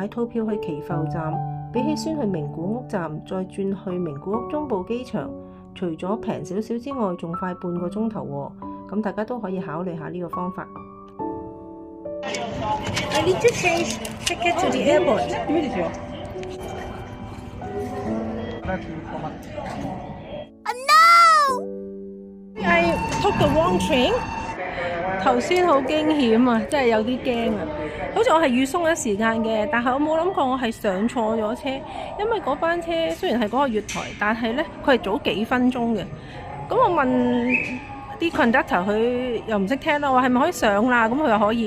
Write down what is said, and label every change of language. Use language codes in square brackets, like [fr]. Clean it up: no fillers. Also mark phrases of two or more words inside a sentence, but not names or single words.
[yue] 套票去祈浮站，比起先去名古屋站再轉去名古屋中部機場，除咗平少少之外，仲快半個鐘頭喎。咁大家都可以考慮下呢個方法。 [en] I need to change ticket to the airport. No! I took the wrong train. [yue] 頭先好驚險啊，真係有啲驚啊！好似我係預鬆咗時間嘅，但係我冇諗過我係上錯咗車，因為嗰班車雖然係嗰個月台，但係呢，佢係早幾分鐘嘅。咁我問啲 conductor， 佢又唔識聽啦，話係咪可以上啦？咁佢又可以。